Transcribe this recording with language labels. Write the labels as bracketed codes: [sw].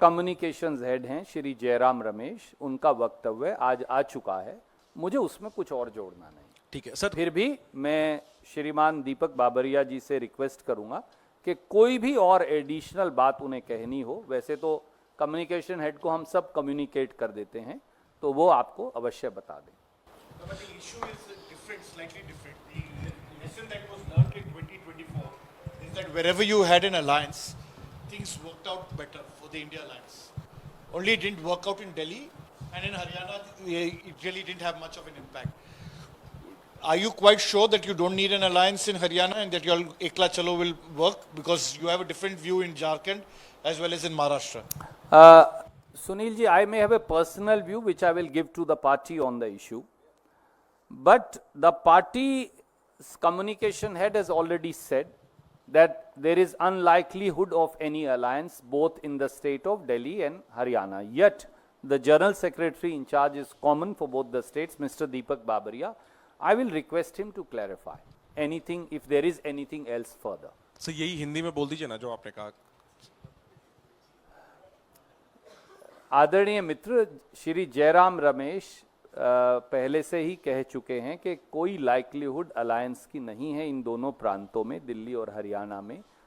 [hi] Communications head हैं श्री जयराम रमेश, उनका वक्तव्य आज आ चुका है, मुझे उसमें कुछ और जोड़ना नहीं। ठीक है सर। फिर भी मैं श्रीमान दीपक बाबरिया जी से रिक्वेस्ट करूंगा कि कोई भी और एडिशनल बात उन्हें कहनी हो, वैसे तो कम्युनिकेशन हेड को हम सब कम्युनिकेट कर देते हैं, तो वो आपको अवश्य बता दें। [en] But the issue is different, slightly different. The lesson that was learned in 2024 is that wherever you had an alliance, things worked out better for the India alliance. Only it didn't work out in Delhi, and in Haryana, it really didn't have much of an impact. Are you quite sure that you don't need an alliance in Haryana and that your Ekla Chalo will work? Because you have a different view in Jharkhand as well as in Maharashtra. Sunil ji, I may have a personal view which I will give to the party on the issue. But the party's communication head has already said that there is unlikelihood of any alliance both in the state of Delhi and Haryana. Yet, the General Secretary in charge is common for both the states, Mr. Deepak Babaria. I will request him to clarify anything, if there is anything else further. [hi] Sir यही हिंदी में बोल दीजिए ना जो आपने कहा। आदरणीय मित्र श्री जयराम रमेश पहले से ही कह चुके हैं कि कोई लाइक्लीहुड अलायंस की नहीं है इन दोनों प्रांतों में, दिल्ली और हरियाणा में।